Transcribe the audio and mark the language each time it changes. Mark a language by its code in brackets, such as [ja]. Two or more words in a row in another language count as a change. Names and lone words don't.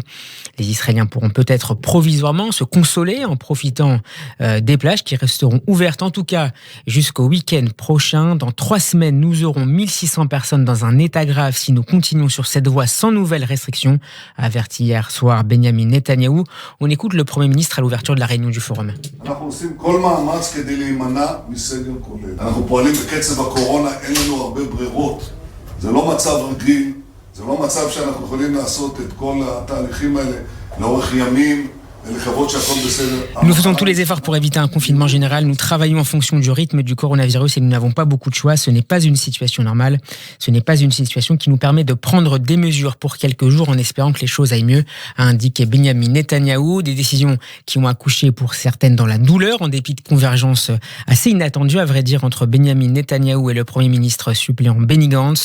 [fr] Les Israéliens pourront peut-être provisoirement se consoler en profitant des plages qui resteront ouvertes en tout cas jusqu'au week-end prochain. Dans 3 semaines, nous aurons 1600 personnes dans un état grave si nous continuons sur cette voie sans nouvelles restrictions, a averti hier soir Benjamin Netanyahou. On écoute le Premier ministre à l'ouverture de la réunion du forum. [he] אנחנו עושים כל מאמץ כדי להימנע מסגר כולל. אנחנו פועלים בקצב הקורונה, אין לנו הרבה ברירות. זה לא מצב רגיל, זה לא מצב שאנחנו יכולים לעשות את כל התהליכים האלה לאורך ימים. [fr] Nous faisons tous les efforts pour éviter un confinement général. Nous travaillons en fonction du rythme du coronavirus et nous n'avons pas beaucoup de choix. Ce n'est pas une situation normale. Ce n'est pas une situation qui nous permet de prendre des mesures pour quelques jours en espérant que les choses aillent mieux, a indiqué Benjamin Netanyahou. Des décisions qui ont accouché pour certaines dans la douleur, en dépit de convergences assez inattendues, à vrai dire, entre Benjamin Netanyahou et le Premier ministre suppléant Benny Gantz.